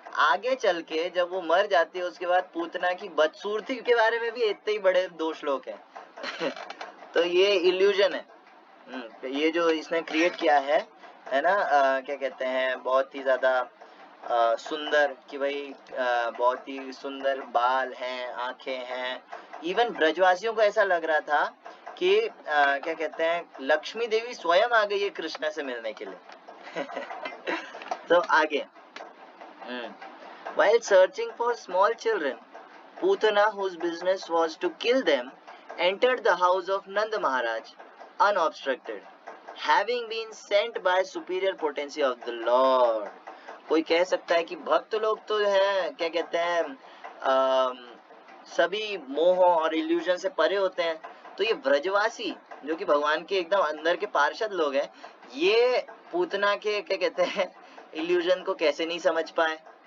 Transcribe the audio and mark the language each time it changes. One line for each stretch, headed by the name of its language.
Hindi: आगे चल के जब वो मर जाती है उसके बाद पूतना की बदसूरती के बारे में भी इतने ही बड़े 2 श्लोक है तो ये इल्यूजन है। ये जो इसने क्रिएट किया है ना, क्या कहते हैं बहुत ही ज्यादा सुंदर, कि भाई बहुत ही सुंदर बाल हैं, आंखें हैं। इवन ब्रजवासियों को ऐसा लग रहा था कि क्या कहते हैं लक्ष्मी देवी स्वयं आ गई है कृष्ण से मिलने के लिए तो आगे,
English: while searching for small children, Putana, whose business was to kill them, entered the house of Nand Maharaj unobstructed, having been sent by superior potency of the Lord.
Hindi: कोई कह सकता है कि भक्त लोग तो है क्या कहते हैं सभी मोह और इल्यूजन से परे होते हैं, तो ये ब्रजवासी जो कि भगवान के एकदम अंदर के पार्षद लोग हैं, ये पूतना के क्या कहते हैं इल्यूजन को कैसे नहीं समझ पाए।